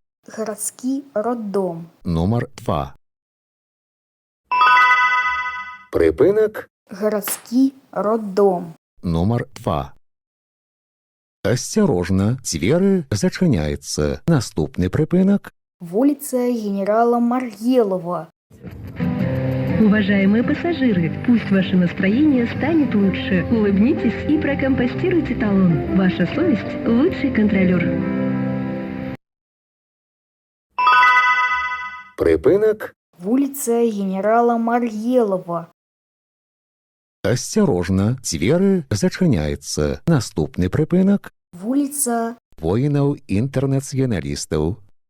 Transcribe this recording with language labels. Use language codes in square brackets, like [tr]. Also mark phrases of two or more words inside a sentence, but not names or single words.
[ru] Городский роддом. [be] Нумар 2. Прыпынак. [ru] Городский роддом. [be] Нумар 2. Асцярожна, дзверы зачыняецца. Наступны прыпынак. [ru] Улица генерала Маргелова. Уважаемые пассажиры, пусть ваше настроение станет лучше. Улыбнитесь и прокомпостируйте талон. Ваша совесть – лучший контролер. [be] Прыпынак. [ru] Улица генерала Маргелова. [be] Асцярожна, дзверы зачыняецца. Наступны прыпынак. [ru] Улица [be] Воінаў-інтэрнацыяналістаў.